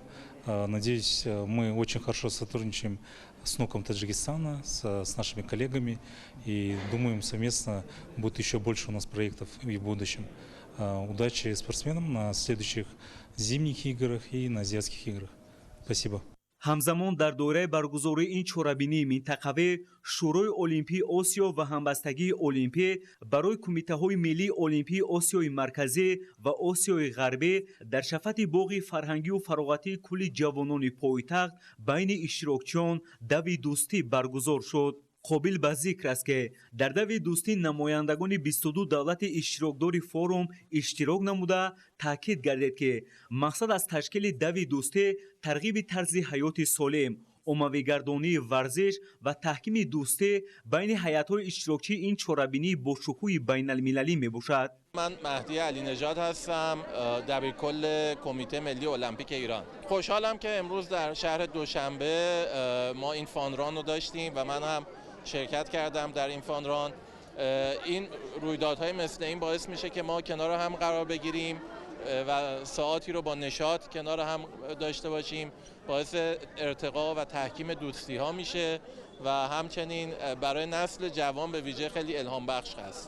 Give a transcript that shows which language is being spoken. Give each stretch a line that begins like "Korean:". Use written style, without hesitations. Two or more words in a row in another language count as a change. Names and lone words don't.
Russian: Надеюсь, мы очень хорошо сотрудничаем с НОКом Таджикистана, с нашими коллегами, и думаем, совместно будет еще больше у нас проектов и в будущем. Удачи спортсменам на следующих зимних играх и на азиатских играх. Спасибо.
Tajik: ҳамзамон дар доираи баргузории ин чорабинии минтақавӣ шӯрои олимпии осиё ва ҳамбастагии олимпӣ барои кумитаҳои миллии олимпии осиёи марказӣ ва осиёи ғарбӣ дар шафати боғи фарҳангию фароғатии кулли ҷавонони пойтахт байни иштирокчиён дави дӯстӣ баргузор шуд. қобил ба зикр аст ки дар дави дӯстӣ намояндагони 22 давлати иштирокдори форум иштирок намуда таъкид гардид ки мақсад аз ташкили дави дӯстӣ тарғиби тарзи ҳаёти солим, оммавигардонии варзиш ва таҳкими дӯстӣ байни ҳайатҳои иштирокчии ин чорабинии бошукӯҳи байналмилалӣ мебошад.
Persian: من مهدی علی نژاد هستم، دبیرکل کمیته ملی المپیک ایران. خوشحالم که امروز در شهر دوشنبه ما این فانران رو داشتیم و من هم شرکت کردم در این فانران. این رویدادهای مثل این باعث میشه که ما کنار هم قرار بگیریم و ساعاتی رو با نشاط کنار هم داشته باشیم، باعث ارتقا و تحکیم دوستی ها میشه و همچنین برای نسل جوان به ویژه خیلی الهام بخش هست.